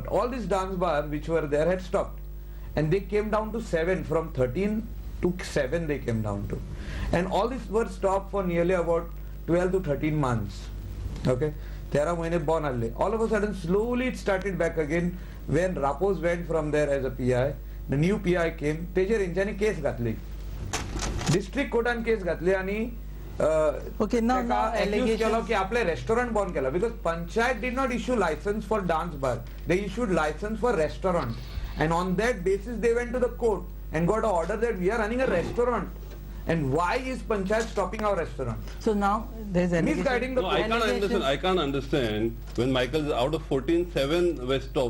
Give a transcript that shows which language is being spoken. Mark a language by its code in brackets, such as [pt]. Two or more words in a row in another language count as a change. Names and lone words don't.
[en] All these dance bars which were there had stopped. And they came down to 7, from 13 to 7 they came down to. And all these were stopped for nearly about 12 to 13 months. [kok] Okay? 13 mahine born alle. [en] All of a sudden, slowly it started back again when Rapos went from there as a PI. The new PI came. [kok] तेजेर हेंच्यांनी केस घातली. डिस्ट्रिक्ट कोर्टान केस घातली आणि [en] Okay, now allegations allegations. [kok] की आपले रेस्टॉरंट बंद केला [en] because पंचायत did not issue license for dance bar. They issued license for restaurant. And on that basis they went to the court and got an order that we are running a restaurant. And why is Panchayat stopping our restaurant? So now there's allegation. Misguiding the No, I can't allegations. understand. I can't understand when Michael out of 14, 7 were stopped.